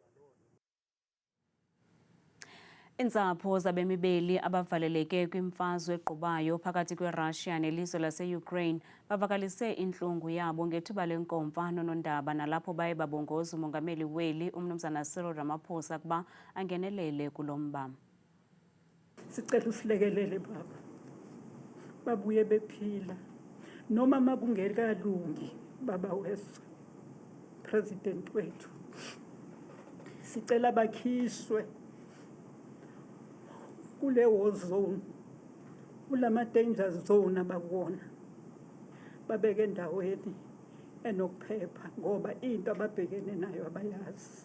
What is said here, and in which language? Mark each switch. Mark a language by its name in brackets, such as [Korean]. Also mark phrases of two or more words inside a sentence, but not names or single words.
[Xhosa] Iintsapho zabemi beli abavaleleke kwimfazwe eqhubayo phakathi kweRussia nelizwe lase-Ukraine bavakalise intlungu yabo ngethuba lenkomfa nonondaba nalapho baye babongoza umongameli weli uMnumzana Cyril Ramaphosa kuba angenelele kulo mba. [Zulu] Sicela usilekelele baba, babuye bephila noma makungekalungi baba wethu president wethu, sicela bakhishwe kule [English] war zone, [Zulu] kulama [English] danger zone [Zulu] abakuwona, babeke endaweni enokuphepha ngoba into ababhekene nayo abayazi.